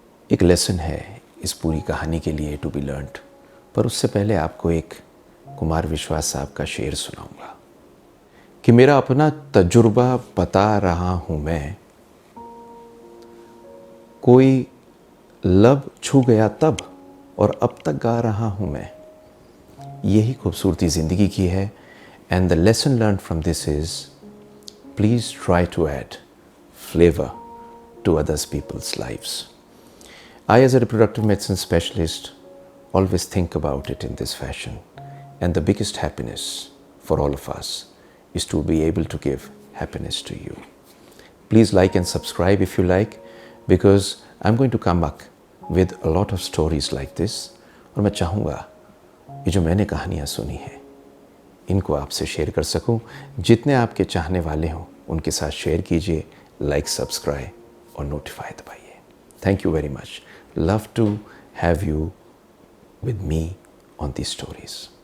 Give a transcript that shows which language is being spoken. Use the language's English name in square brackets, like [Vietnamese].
[Hindi] एक लेसन है इस पूरी कहानी के लिए [English] to be learned, [Hindi] पर उससे पहले आपको एक कुमार विश्वास साहब का शेर सुनाऊंगा कि मेरा अपना तजुर्बा बता रहा हूं मैं, कोई लब छू गया तब और अब तक गा रहा हूं मैं। यही खूबसूरती ज़िंदगी की है। [English] And the lesson learn from this is, please try to add flavour to others people's lives. I, as a reproductive medicine specialist, always think about it in this fashion. And the biggest happiness for all of us is to be able to give happiness to you. Please like and subscribe if you like, because I'm going to come back with a lot of stories like this. [Hindi] और मैं चाहूँगा ये जो मैंने कहानियाँ सुनी हैं इनको आपसे शेयर कर सकूँ। जितने आपके चाहने वाले हों उनके साथ शेयर कीजिए, लाइक, सब्सक्राइब और नोटिफाई दबाइए। [English] Thank you very much. Love to have you with me on these stories.